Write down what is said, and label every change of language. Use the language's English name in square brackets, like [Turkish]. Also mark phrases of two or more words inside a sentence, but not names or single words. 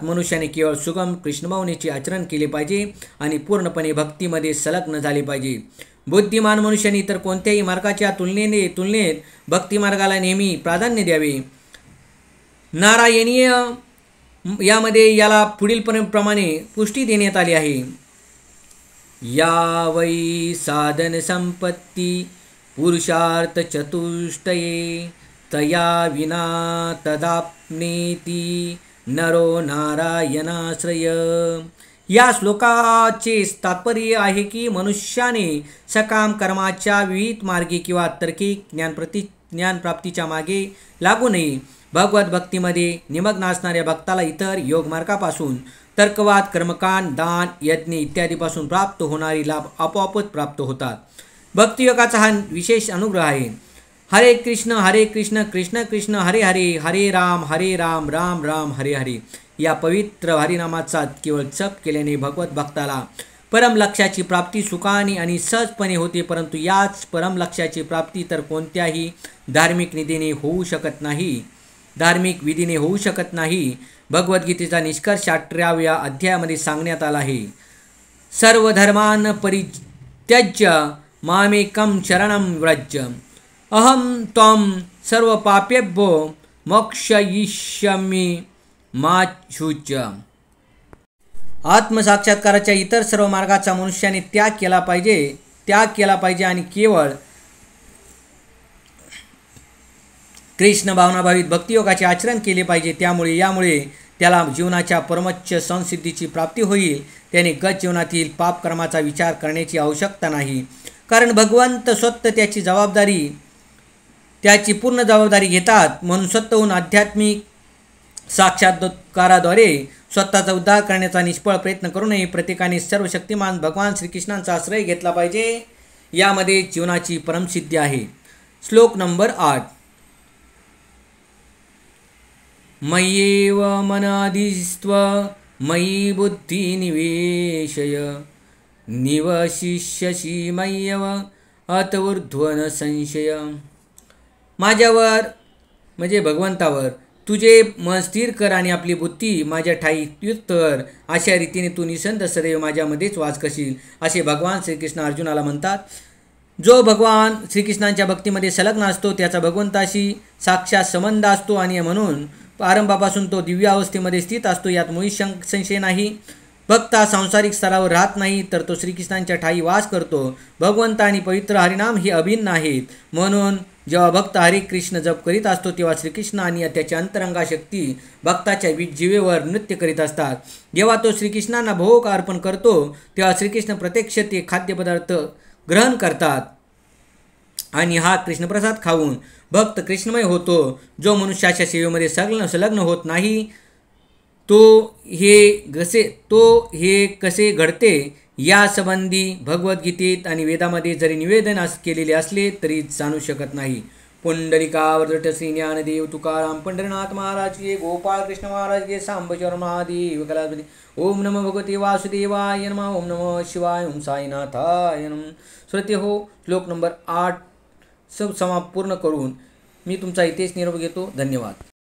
[Marathi] मनुष्याने केवळ सुगम कृष्णभावनेचे आचरण केले पाहिजे आणि पूर्णपणे भक्तीमध्ये संलग्न झाले पाहिजे। बुद्धिमान मनुष्याने इतर कोणत्याही मार्गाच्या तुलनेत भक्तिमार्गाला नेहमी प्राधान्य द्यावे। नारायणीय यामध्ये याला पुढील प्रमाणे पुष्टी देण्यात आली आहे, [Sanskrit] या वै साधन संपत्ती पुरुषार्थ चतुष्टये तया विना तदाप्नेति नरो नारायणाश्रय। [Marathi] या श्लोकाचे तात्पर्य आहे की मनुष्याने सकाम कर्माच्या विविध मार्गे किंवा तार्किक ज्ञानप्राप्तीच्या मागे लागू नये। भगवत भक्तीमध्ये निमग्न असणाऱ्या भक्ताला इतर योगमार्गापासून तर्कवाद, कर्मकांड, दान, यज्ञ इत्यादीपासून प्राप्त होणारी लाभ आपोआपच प्राप्त होतात। भक्तियोगाचा हा विशेष अनुग्रह आहे। [Sanskrit] हरे कृष्ण कृष्ण कृष्ण हरे हरे, हरे राम राम राम हरे हरे. [Marathi] या पवित्र हरिनामाचा केवळ जप केल्याने भगवत भक्ताला परम लक्ष्याची प्राप्ती सुखाने आणि सहजपणे होते. परंतु याच परम लक्ष्याची प्राप्ती तर कोणत्याही धार्मिक विधीने होऊ शकत नाही. भगवद्गीतेचा निष्कर्ष 18व्या अध्यायामध्ये सांगण्यात आला आहे. [Sanskrit] सर्व धर्मान परित्यज्य मामेकं शरणं व्रज, अहम त्वं सर्व पापेभ्यो मोक्षयिष्यामि मा शुच. [Marathi] आत्मसाक्षात्काराच्या इतर सर्व मार्गाचा मनुष्याने त्याग केला पाहिजे आणि केवळ कृष्ण भावनाभावित भक्तियोगाचे आचरण केले पाहिजे. यामुळे त्याला जीवनाच्या परमोच्च संसिद्धीची प्राप्ती होईल. त्याने गत जीवनातील पापकर्माचा विचार करण्याची आवश्यकता नाही, कारण भगवंत स्वतः त्याची पूर्ण जबाबदारी घेतात. म्हणून स्वतःहून आध्यात्मिक साक्षात्काराद्वारे स्वतःचा उद्धार करण्याचा निष्फळ प्रयत्न करू नये. प्रत्येकाने सर्वशक्तिमान भगवान श्रीकृष्णांचा आश्रय घेतला पाहिजे. यामध्ये जीवनाची परमसिद्धी आहे. श्लोक नंबर 8. [Sanskrit] मय्येव मनाधीस्त्व मयि बुद्धी निवेशय, निवशिष्यसि मय्येव अत ऊर्ध्वन संशय. [Marathi] माझ्यावर म्हणजे भगवंतावर तुझे मन स्थिर कर आणि आपली बुद्धी माझ्या ठाई कर. अशा रीतीने तू निसंत सदैव माझ्यामध्येच वास करशील, असे भगवान श्रीकृष्ण अर्जुनाला म्हणतात. जो भगवान श्रीकृष्णांच्या भक्तीमध्ये संलग्न असतो त्याचा भगवंताशी साक्षात संबंध असतो आणि म्हणून आरंभापासून तो दिव्य अवस्थेमध्ये स्थित असतो. यात मुळीच संशय नाही. भक्त हा सांसारिक स्तरावर राहत नाही, तर तो श्रीकृष्णांच्या ठाई वास करतो. भगवंत आणि पवित्र हरिनाम हे अभिन्न आहेत. म्हणून जेव्हा भक्त हरे कृष्ण जप करीत असतो तेव्हा श्रीकृष्ण आणि त्याच्या अंतरंगा शक्ती भक्ताच्या जिवेवर नृत्य करीत असतात. जेव्हा तो श्रीकृष्णांना भोग अर्पण करतो तेव्हा श्रीकृष्ण प्रत्यक्ष ते खाद्यपदार्थ ग्रहण करतात आणि हा कृष्णप्रसाद खाऊन भक्त कृष्णमय होतो. जो मनुष्याच्या सेवेमध्ये संलग्न होत नाही तो हे कसे घडते यासंबंधी भगवद्गीतेत आणि वेदामध्ये जरी निवेदन केलेले असले तरी जाणू शकत नाही. पुंडलिकावर्धट श्री ज्ञानदेव तुकाराम पंढरीनाथ महाराज के, गोपाळ कृष्ण महाराज के, सांबचरण महादेव कलापती. [Sanskrit] ओम नमो भगवते वासुदेवाय नमः. ओम नमः शिवाय. ओम साईनाथाय नमः. [Marathi] श्रोते हो, श्लोक नंबर 8 पूर्ण करून मी तुमचा इथेच निरोप घेतो. धन्यवाद.